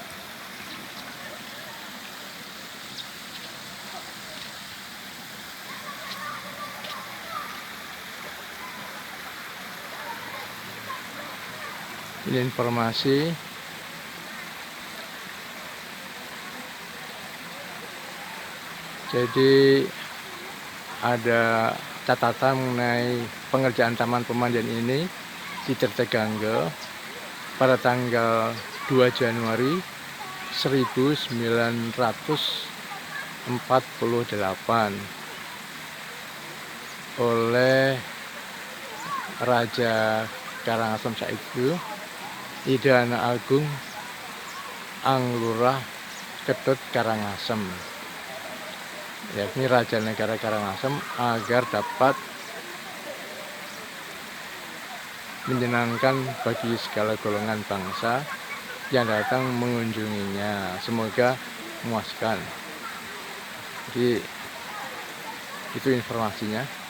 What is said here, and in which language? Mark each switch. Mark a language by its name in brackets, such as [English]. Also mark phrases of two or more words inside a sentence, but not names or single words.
[Indonesian] Ini informasi jadi ada catatan mengenai pengerjaan taman pemandian ini di Tirta Gangga pada tanggal 2 Januari 1948 oleh Raja Karangasem Saiku Idana Agung Anglurah Ketut Karangasem, yakni Raja Negara Karangasem, agar dapat menyenangkan bagi segala golongan bangsa yang datang mengunjunginya. Semoga memuaskan. Jadi itu informasinya.